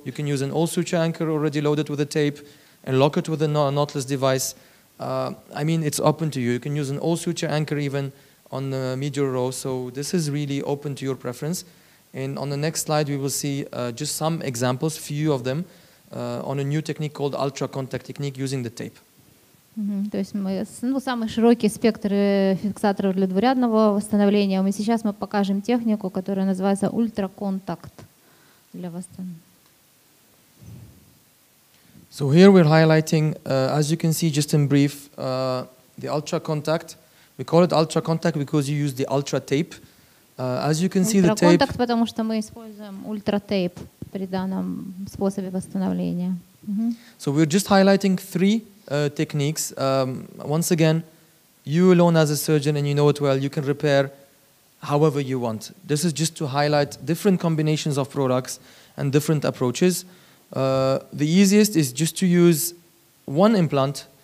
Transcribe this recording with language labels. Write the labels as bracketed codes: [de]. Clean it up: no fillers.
[en] You can use an all suture anchor already loaded with a tape and lock it with a knotless device. I mean, it's open to you. You can use an all suture anchor even on the medial row. So this is really open to your preference. And on the next slide, we will see just some examples, few of them, on a new technique called ultra contact technique using the tape. [ru] То есть мы, самый широкий спектр фиксаторов для двурядного восстановления. Сейчас мы покажем технику, которая называется ультраконтакт для восстановления. [en] So here we're highlighting, as you can see, just in brief, the ultra contact. We call it ultra contact because you use the ultra tape. As you can see, the tape. [ru] Ультраконтакт, потому что мы используем ультратейп при данном способе восстановления. [en] So we're just highlighting 3 techniques. Once again, you alone as a surgeon, and you know it well, you can repair however you want. This is just to highlight different combinations of products and different approaches. The easiest is just to use one implant.